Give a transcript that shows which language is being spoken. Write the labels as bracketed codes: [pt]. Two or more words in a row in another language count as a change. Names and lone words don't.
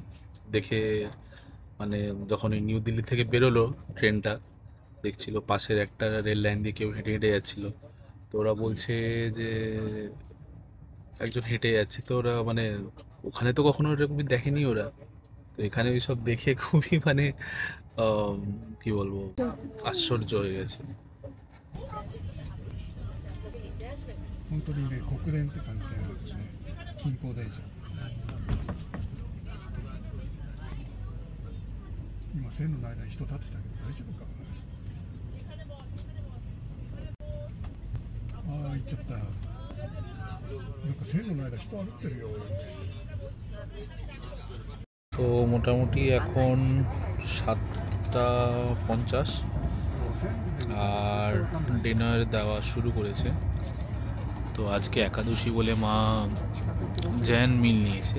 [bn] দেখে মানে যখন এই নিউ দিল্লি থেকে বেরোলো ট্রেনটা, দেখছিল পাশের একটা [en] rail line [bn] দিয়ে কেউ হেঁটে হেঁটে যাচ্ছিল। তো ওরা বলছে যে একজন হেঁটে যাচ্ছে, তো ওরা মানে ওখানে তো কখনো এরকমই দেখেনি ওরা, তো এখানে ওই সব দেখে খুবই মানে কি বলবো, আশ্চর্য হয়ে গেছে। [ja] 本当にね、国電って感じだよね、私ね。近郊電車。今線路の間に人立ってたけど大丈夫か。ああ、行っちゃった。なんか線路の間人歩ってるよ。 [bn] তো মোটামুটি এখন 7:50 আর ডিনার দেওয়া শুরু করেছে। তো আজকে একাদশী বলে মা [en] Jain meal [bn] নিয়েছে।